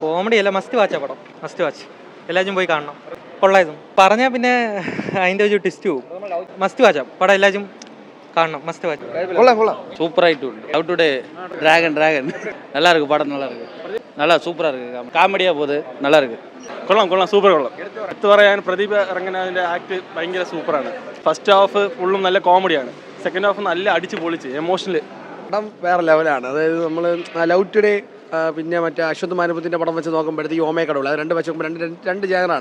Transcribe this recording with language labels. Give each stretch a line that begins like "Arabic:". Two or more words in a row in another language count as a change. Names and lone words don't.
Malayalam: കോമഡി അല്ല,
English: must watch
Malayalam: പടം,
English: must watch.
Malayalam: എല്ലാവരും പോയി കാണണം. കൊള്ളായിരുന്നു പറഞ്ഞാൽ പിന്നെ അതിൻ്റെ ഒരു ട്വിസ്റ്റ് പോകും.
English: must watch
Malayalam: പടം, എല്ലാവരും കാണണം.
English: must watch.
Tamil: கொள்ளலாம் கொள்ளலாம் சூப்பராகிட்டு லவ் டுடே டிராகன் நல்லா இருக்கு படம், நல்லா இருக்கு, நல்லா சூப்பராக இருக்கு, காமெடியாக போகுது, நல்லா இருக்கு.
Malayalam: കൊള്ളാം സൂപ്പർ കൊള്ളാം. എടുത്തു പറയാൻ പ്രദീപ് ഇറങ്ങുന്നതിൻ്റെ ആക്ട് ഭയങ്കര സൂപ്പറാണ്.
English: first half
Malayalam: ഫുള്ളും നല്ല കോമഡിയാണ്,
English: second half
Malayalam: നല്ല അടിച്ച് പൊളിച്ച് എമോഷണൽ. പടം വേറെ ലെവലാണ്. അതായത് നമ്മൾ ലവ് ടുഡേ പിന്നെ മറ്റേ അശ്വന്ത് മാനുപത്തിൻ്റെ പടം വെച്ച് നോക്കുമ്പോഴത്തേക്ക് ഓമേ കടവുള്ളൂ. അത് രണ്ട് വെച്ച് നോക്കുമ്പോൾ രണ്ട് ജാനറാണ്.